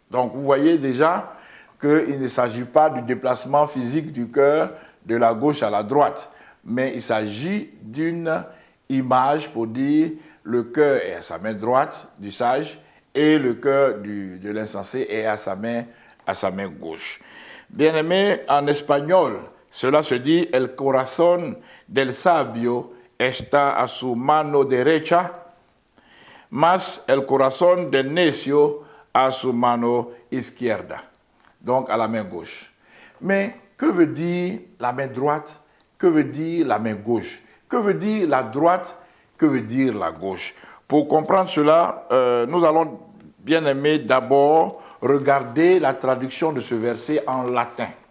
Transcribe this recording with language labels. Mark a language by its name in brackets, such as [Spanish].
[French] Donc, vous voyez déjà qu'il ne s'agit pas du déplacement physique du cœur de la gauche à la droite, mais il s'agit d'une image pour dire le cœur est à sa main droite du sage et le cœur de l'insensé est à sa main gauche. Bien aimé, en espagnol, cela se dit [Spanish] el corazón del sabio está a su mano derecha, mas el corazón del necio a su mano izquierda. [French] Donc à la main gauche. Mais que veut dire la main droite? Que veut dire la main gauche? Que veut dire la droite? Que veut dire la gauche? Pour comprendre cela, nous allons, bien aimé, d'abord regarder la traduction de ce verset en latin.